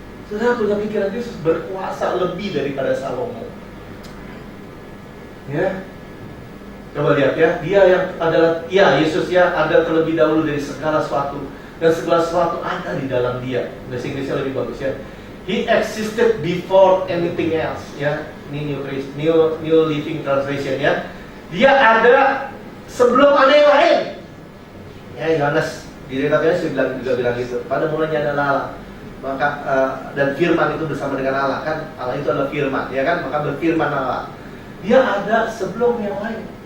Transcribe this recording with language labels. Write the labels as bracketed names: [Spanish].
[Indonesian] Saudara punya pikiran Yesus berkuasa lebih daripada Salomo. Ya, coba lihat ya, dia yang adalah, ya Yesus ya ada terlebih dahulu dari segala sesuatu, dan segala sesuatu ada di dalam dia. Bahasa Inggrisnya lebih bagus ya. [English] He existed before anything else. [Indonesian] Ya, ini New Living Translation ya. Dia ada sebelum ada yang lain. Ya, Yohanes di Retapianus juga bilang gitu. Pada mulanya adalah Allah. Maka dan firman itu bersama dengan Allah, kan Allah itu adalah firman, ya kan? Maka berfirman Allah. Dia ada sebelum yang lain.